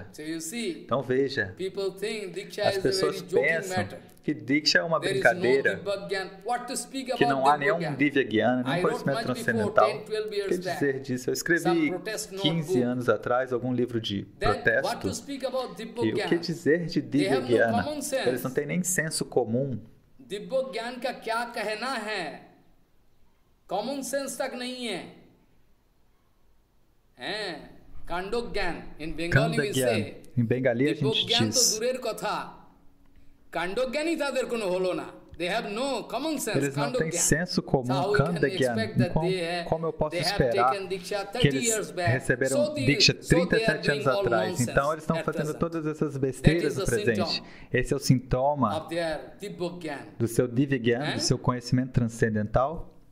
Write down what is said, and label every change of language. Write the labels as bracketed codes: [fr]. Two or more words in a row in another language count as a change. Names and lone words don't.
[pt] Então veja, as pessoas pensam que Diksha é uma brincadeira, que não há nenhum [hi] दिव्य ज्ञान, [pt] nenhum conhecimento transcendental. O que dizer disso? Eu escrevi 15 anos atrás algum livro de protesto. E o que dizer de [hi] दिव्य ज्ञान? [pt] Eles não têm nem senso comum. [hi] दिव्य ज्ञान का क्या कहना है, [en] common sense [hi] तक नहीं है, कांडो ज्ञान [en] in Bengali [hi] में से [bn] দিব্য জ্ঞান তো দূরের কথা, কাণ্ড জ্ঞানই তাদের কোনো হলো না. [pt] Eles não têm senso comum, [hi] कांड ज्ञान. [pt] Como eu posso esperar que eles receberam Diksha 37 anos atrás? Então eles estão fazendo todas essas besteiras no presente. Esse é o sintoma do seu [hi] दिव्य ज्ञान, [pt] do seu conhecimento transcendental.